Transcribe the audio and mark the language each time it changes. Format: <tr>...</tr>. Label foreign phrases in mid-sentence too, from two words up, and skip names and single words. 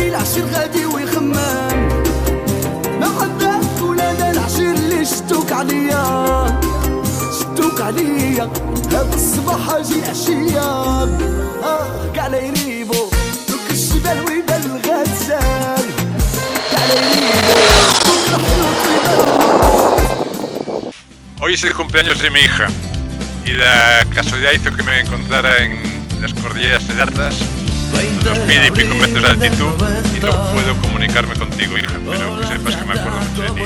<ar>العشير غادي ويخمم ما عندك ولاد العشير اللي شتوك عليا هاد الصباح اجي عشية كاع لا يريبو دوك الجبال ويبان الغزال كاع لا يريبو</ar> <es>Hoy es el cumpleaños de mi hija y la casualidad hizo que me encontrara en las cordilleras de Dardas, unos 1000 y pico metros de altitud, y no puedo comunicarme contigo, hija, pero que sepas que me acuerdo mucho de ti.</es>